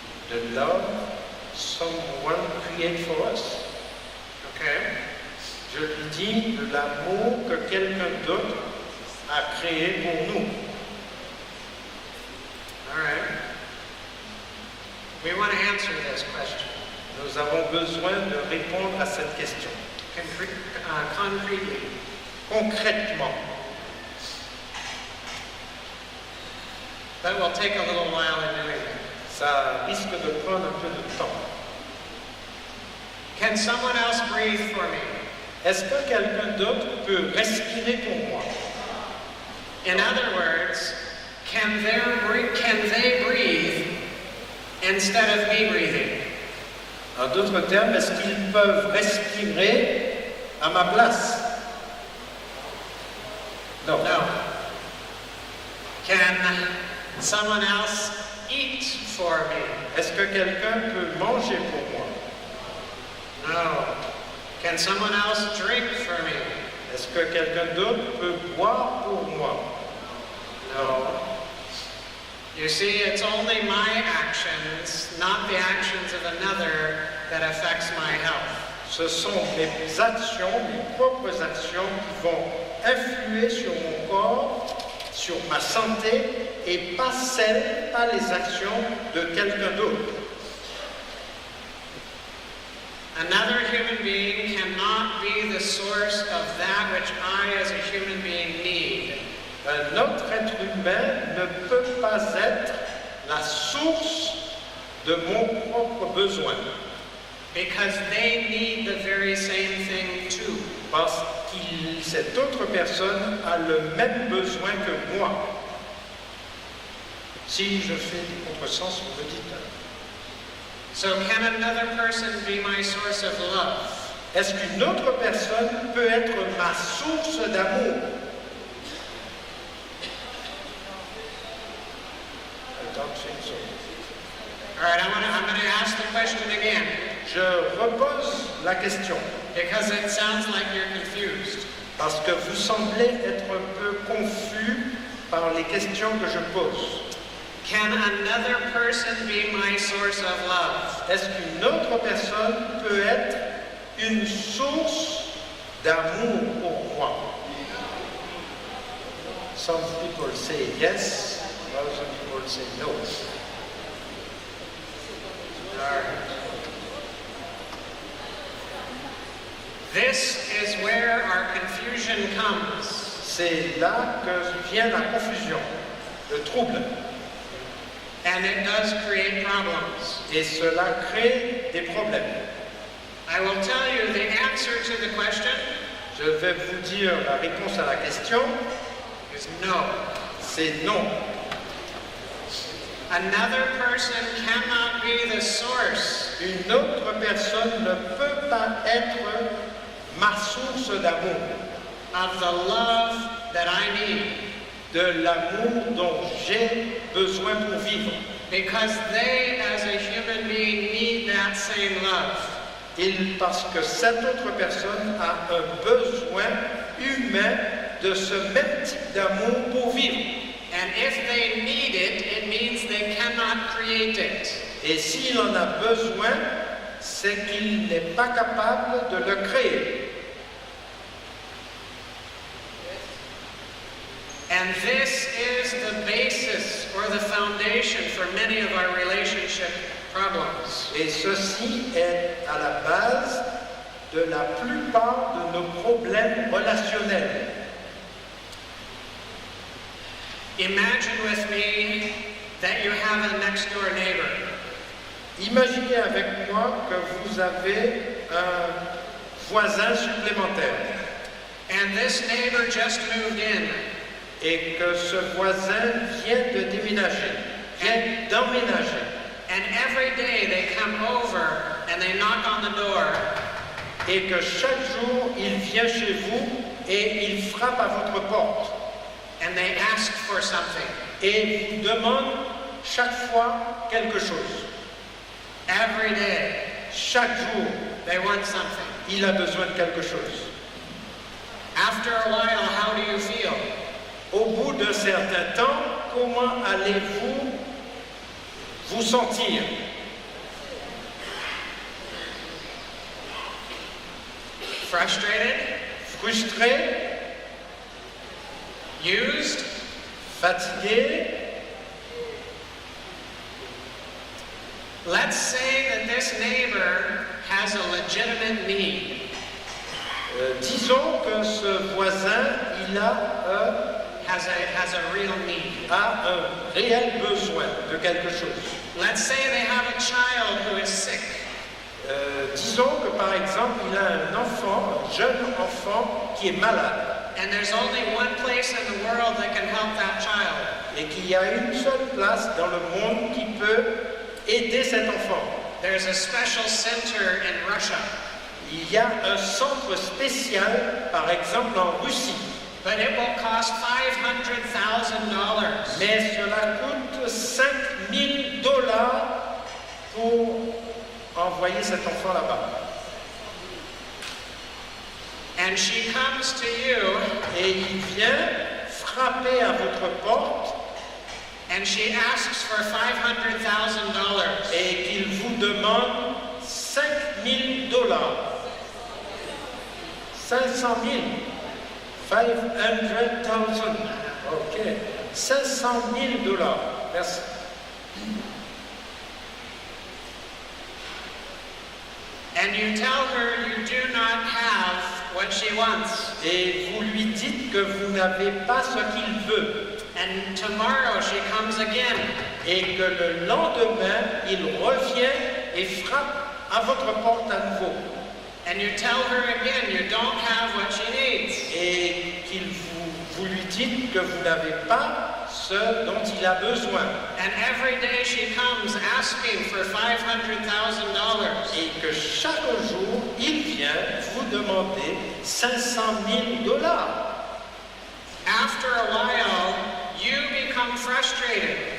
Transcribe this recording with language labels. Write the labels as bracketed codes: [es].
[en] De love someone create for us. Okay. [fr] Je lui dis de l'amour que quelqu'un d'autre a créé pour nous. [en] All right. We want to answer this question [fr] Nous avons besoin de répondre à cette question. [en] concretely. [fr] Concrètement, [en] That will take a little while in doing it. [fr] ça risque de prendre un peu de temps. [en] Can someone else breathe for me? [fr] Est-ce que quelqu'un d'autre peut respirer pour moi? [en] In other words, can they breathe instead of me breathing? [fr] En d'autres termes, est-ce qu'ils peuvent respirer à ma place? Non. [en] No. Can someone else eat for me? [fr] Est-ce que quelqu'un peut manger pour moi? [en] No. Can someone else drink for me? [fr] Est-ce que quelqu'un d'autre peut boire pour moi? [en] No. You see, it's only my actions, not the actions of another, that affects my health. [fr] Ce sont mes actions, mes propres actions qui vont influer sur mon corps, sur ma santé, et pas les actions de quelqu'un d'autre. [en] Another human being cannot be the source of that which I as a human being need. [fr] Un autre être humain ne peut pas être la source de mon propre besoin. [en] Because they need the very same thing too. [fr] Parce que cette autre personne a le même besoin que moi. Si je fais du contresens, vous me dites. [en] So can another person be my source of love? [fr] Est-ce qu'une autre personne peut être ma source d'amour? [en] I don't think so. All right, I'm going to ask the question again [fr] Je repose la question [en] because it sounds like you're confused. [fr] parce que vous semblez être un peu confus par les questions que je pose. [en] Can another person be my source of love? [fr] Est-ce qu'une autre personne peut être une source d'amour pour moi? [en] Some people say yes, other people say no. This is where our confusion comes. [fr] C'est là que vient la confusion, le trouble. [en] And it does create problems. [fr] Et cela crée des problèmes. [en] I will tell you the answer to the question [fr] Je vais vous dire la réponse à la question, [en] is no. [fr] c'est non. [en] Another person cannot be the source [fr] Une autre personne ne peut pas être ma source d'amour, [en] of the love that I need, [fr] de l'amour dont j'ai besoin pour vivre. [en] because they, as a human being, need that same love. [fr] Parce que cette autre personne a un besoin humain de ce même type d'amour pour vivre. [en] And if they need it, it means they cannot create it. [fr] Et s'il en a besoin, c'est qu'il n'est pas capable de le créer. [en] And this is the basis or the foundation for many of our relationship problems. [fr] Et ceci est à la base de la plupart de nos problèmes relationnels. [en] Imagine with me that you have a next door neighbor. [fr] Imaginez avec moi que vous avez un voisin supplémentaire [en] And this neighbor just moved in. [fr] et que ce voisin vient de déménager, vient d'emménager. [en] And every day they come over and they knock on the door. [fr] Et que chaque jour, il vient chez vous et il frappe à votre porte. [en] And they ask for something. [fr] Et vous demande chaque fois quelque chose. [en] Every day [fr] Chaque jour, [en] they want something. [fr] il a besoin de quelque chose. [en] After a while, how do you feel? [fr] Au bout d'un certain temps, comment allez-vous vous sentir? [en] Frustrated? [fr] Frustré? [en] Used? [fr] Fatigué? [en] Let's say that this neighbor has a legitimate need. [fr] Disons que ce voisin, il [en] Has a real need. [fr] a un réel besoin de quelque chose. [en] Let's say they have a child who is sick. [fr] Disons que par exemple, il a un enfant, un jeune enfant qui est malade [en] And there's only one place in the world that can help that child. [fr] et qu'il y a une seule place dans le monde qui peut aider cet enfant. [en] There's a special center in Russia, [fr] Il y a un centre spécial, par exemple en Russie, [en] but it will cost $500,000. [fr] mais cela coûte $5,000 pour envoyer cet enfant là-bas. [en] And she comes to you [fr] Et il vient frapper à votre porte [en] and she asks for $500,000. [fr] et qu'il vous demande $5,000. [en] 500,000. 500,000. Ok. [fr] $500,000. Merci. [en] And you tell her you do not have what she wants. [fr] Et vous lui dites que vous n'avez pas ce qu'il veut. [en] And tomorrow she comes again. [fr] Et que le lendemain, il revient et frappe à votre porte à nouveau. [en] And you tell her again you don't have what she needs. [fr] Et vous lui dites que vous n'avez pas ce dont il a besoin. [en] And every day she comes asking for $500,000. [fr] Et que chaque jour, il vient vous demander $500,000. [en] After a while, you become frustrated